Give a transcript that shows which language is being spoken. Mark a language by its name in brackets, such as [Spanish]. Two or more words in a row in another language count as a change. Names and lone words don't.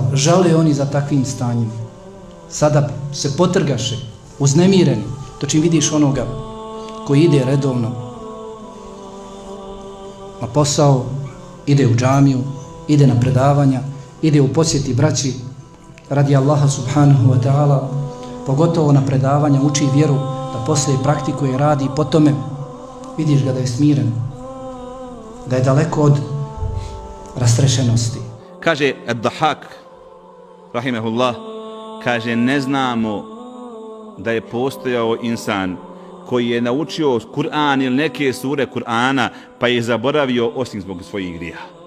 [Bosnian] Žale oni za takvim stanjem. Sada se potrgaše, uznemireni. To čim vidiš onoga koji ide redovno na posao, ide u džamiju, ide na predavanja, ide u posjeti braći radi Allaha [Arabic] سبحانه وتعالى, [Bosnian] pogotovo na predavanja uči vjeru, da poslije praktikuje, radi i po tome vidiš ga da je smiren, da je daleko od rastrešenosti. Kaže Ad-Dahak, rahimehullah, kaže ne znamo da je postojao insan koji je naučio Kur'an ili neke sure Kur'ana pa je zaboravio osim zbog svojih grijeha.